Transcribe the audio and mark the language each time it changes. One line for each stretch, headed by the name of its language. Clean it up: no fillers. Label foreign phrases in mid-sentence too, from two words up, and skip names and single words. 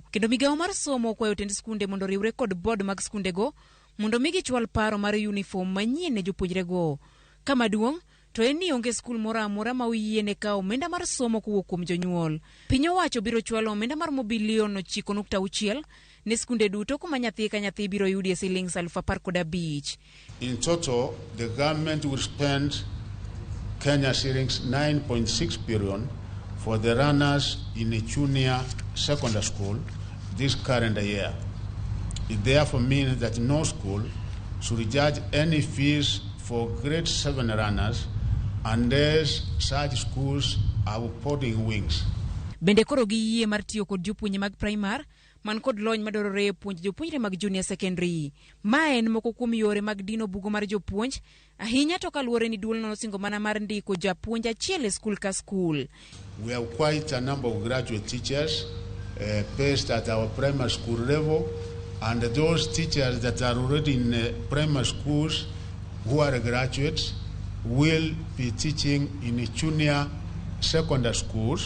Luo (Kenya and Tanzania): Kendo Migao mar somo kwayo tend skunde mondo riwre kod board mag skunde go mondo migi chwal paro mar uniform manyien ne jopuonjre go. Kama duong' to en ni onge skul moro amora ma oyiene kawo omenda mar somo kowuok kuom jonyuol. Piny owacho biro chwalo omenda mar bilion 9.6 ne skunde duto kuma nyathi ka nyathi biro yudie shillings 15,000.
English: In total, the government will spend Kenya shillings 9.6 billion for the runners in a junior secondary school this calendar year. It therefore means that no school should charge any fees for grade 7 runners unless such schools are putting wings.
Luo (Kenya and Tanzania): Bende koro gi yie mar tiyo kod jopuonje mag primary man kod lony madwarore e puonj jopuonjre mag
English: junior secondary.
Luo (Kenya and Tanzania): Ma en moko kuom yore mag dino bugo mar jopuonj, ahinya to kaluwore ni duol no singo mana mar ndiko japuonj achiel e skul ka skul.
English: We have quite a number of graduate teachers based at our primary school level, and those teachers that are already in primary schools who are graduates will be teaching in junior secondary schools.